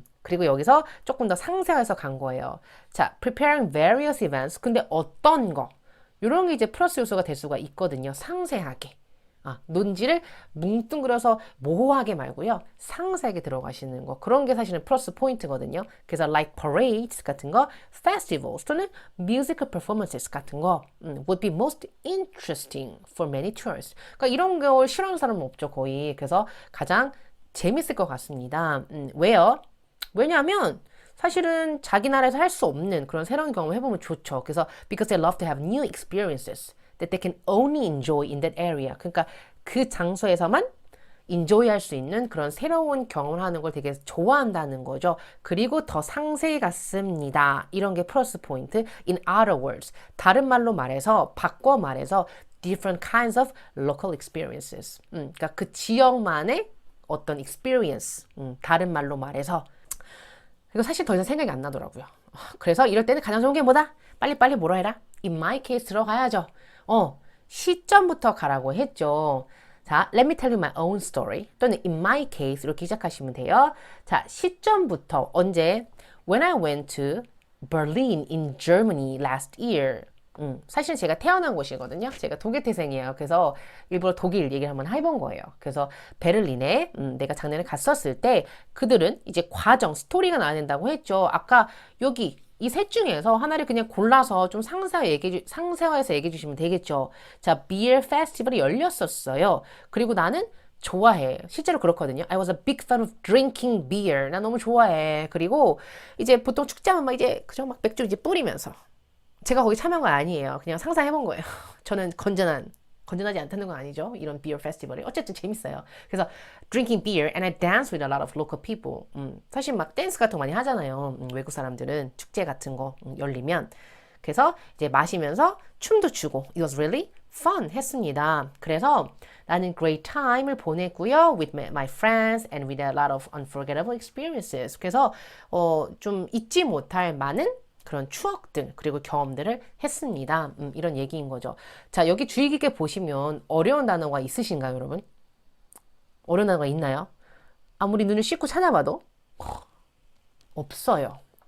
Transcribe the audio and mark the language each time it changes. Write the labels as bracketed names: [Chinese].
[Korean] 그리고 여기서 조금 더 상세해서 간 거예요. 자, [English] preparing various events. [Korean] 근데 어떤 거? 이런 게 이제 플러스 요소가 될 수가 있거든요. 상세하게. 논지를 뭉뚱그려서 모호하게 말고요. 상세하게 들어가시는 거. 그런 게 사실은 플러스 포인트거든요. 그래서 [English] like parades [Korean] 같은 거, [English] festivals [Korean] 또는 [English] musical performances [Korean] 같은 거 [English] would be most interesting for many tourists. [Korean] 그러니까 이런 걸 싫어하는 사람은 없죠, 거의. 그래서 가장 재밌을 것 같습니다. 왜요? 왜냐하면 사실은 자기 나라에서 할 수 없는 그런 새로운 경험을 해보면 좋죠. 그래서 [English] because they love to have new experiences that they can only enjoy in that area. [Korean] 그러니까 그 장소에서만 enjoy 할 수 있는 그런 새로운 경험을 하는 걸 되게 좋아한다는 거죠. 그리고 더 상세히 갔습니다. 이런 게 플러스 포인트. [English] In other words, [Korean] 다른 말로 말해서, 바꿔 말해서 [English] different kinds of local experiences. [Korean] 그러니까 그 지역만의 어떤 experience, 다른 말로 말해서 이거 사실 더 이상 생각이 안 나더라고요. 그래서 이럴 때는 가장 좋은 게 뭐다? 빨리빨리 뭐라 해라? [English] In my case [Korean] 들어가야죠. 시점부터 가라고 했죠. 자, [English] let me tell you my own story. [Korean] 또는 [English] in my case [Korean] 이렇게 시작하시면 돼요. 자, 시점부터 언제? [English] When I went to Berlin in Germany last year. [Korean] 사실 제가 태어난 곳이거든요. 제가 독일 태생이에요. 그래서 일부러 독일 얘기를 한번 해본 거예요. 그래서 베를린에 내가 작년에 갔었을 때 그들은 이제 과정, 스토리가 나야 된다고 했죠. 아까 여기 이 셋 중에서 하나를 그냥 골라서 좀 상세화해서 얘기해 주시면 되겠죠. 자, 비어 페스티벌이 열렸었어요. 그리고 나는 좋아해. 실제로 그렇거든요. [English] I was a big fan of drinking beer. [Korean] 나 너무 좋아해. 그리고 이제 보통 축제하면 막 이제 그저 막 맥주 이제 뿌리면서 제가 거기 참여한 건 아니에요. 그냥 상상해본 거예요. 저는 건전하지 않다는 건 아니죠. 이런 비어 페스티벌이. 어쨌든 재밌어요. 그래서 [English] drinking beer and I dance with a lot of local people. [Korean] 사실 막 댄스 같은 거 많이 하잖아요. 외국 사람들은 축제 같은 거 열리면. 그래서 이제 마시면서 춤도 추고 [English] it was really fun [Korean] 했습니다. 그래서 나는 great time을 보냈고요. [English] with my friends and with a lot of unforgettable experiences. [Korean] 그래서 좀 잊지 못할 많은 그런 추억들 그리고 경험들을 했습니다. 이런 얘기인 거죠. 자, 여기 주의 깊게 보시면 어려운 단어가 있으신가요, 여러분? 어려운 단어가 있나요? 아무리 눈을 씻고 찾아봐도 없어요.